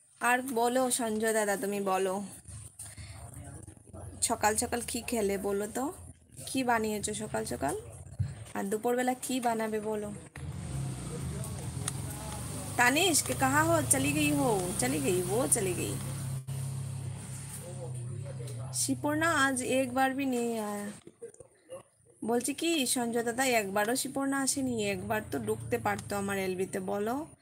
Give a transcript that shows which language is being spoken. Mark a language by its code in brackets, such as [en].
[bn] আর বলো সঞ্জয় দাদা, তুমি বলো সকাল সকাল কি খেলে বলো তো, কি বানিয়েছো সকাল সকাল, আর দুপুরবেলা কি বানাবে বলো। [hi] तानिश के कहाँ हो, चली गई हो, चली गई, वो चली गई। [bn] শিপর্ণা আজ একবার [hi] भी नहीं आया। [bn] বলছি কি সঞ্জয় দাদা, একবারও শিপর্ণা আসেনি, একবার তো ঢুকতে পারতো আমার এলবিতে, বলো।